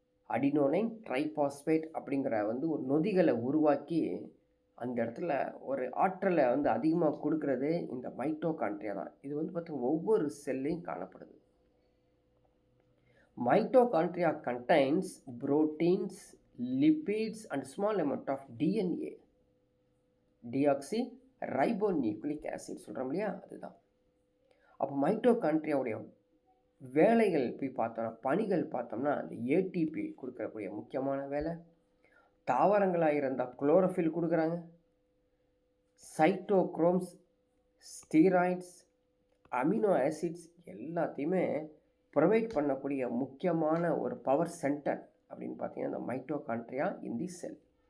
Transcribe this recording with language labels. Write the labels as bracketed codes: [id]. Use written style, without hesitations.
[ta] அடினோனைன் triphosphate அப்படிங்கிற ஒரு நொதிகளை உருவாக்கி அந்த இடத்துல ஒரு ஆற்றலை அதிகமாக கொடுக்கறது இந்த மைட்டோகாண்ட்ரியா தான். இது பார்த்தீங்கன்னா ஒவ்வொரு செல்லையும் காணப்படுது. [en] Mitochondria contains proteins, lipids and small amount of DNA. [ta] deoxyribonucleic acid சொல்கிறோம் இல்லையா, அதுதான். அப்போ மைட்டோகாண்ட்ரியாவுடைய வேலைகள் போய் பார்த்தோம்னா, பணிகள் பார்த்தோம்னா, அந்த ஏடிபி கொடுக்கக்கூடிய முக்கியமான வேலை. தாவரங்களாக இருந்தால் குளோரோஃபில் கொடுக்குறாங்க. சைட்டோக்ரோம்ஸ், ஸ்டீராய்ட்ஸ், அமினோ ஆசிட்ஸ் எல்லாத்தையுமே ப்ரொவைட் பண்ணக்கூடிய முக்கியமான ஒரு பவர் சென்டர் அப்படின்னு பார்த்தீங்கன்னா இந்த மைட்டோகாண்ட்ரியா [en] In the cell.